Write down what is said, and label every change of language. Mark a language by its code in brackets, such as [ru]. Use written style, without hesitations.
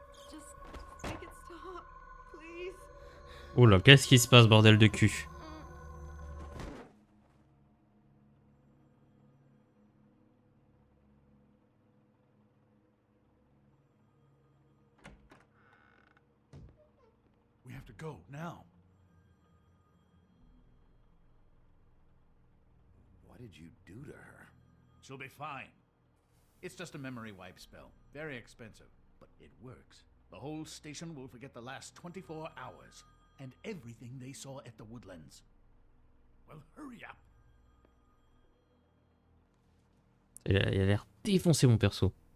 [en] Just make it stop, please. [fr] Oh là, qu'est-ce qui se passe, bordel de cul? [en] We have to go now. What did you do to her? She'll be fine. It's just a memory wipe spell. Very expensive, but it works. The whole station will forget the last 24 hours and everything they saw at the Woodlands. Well, hurry up. [fr] Il a l'air défoncé, mon perso.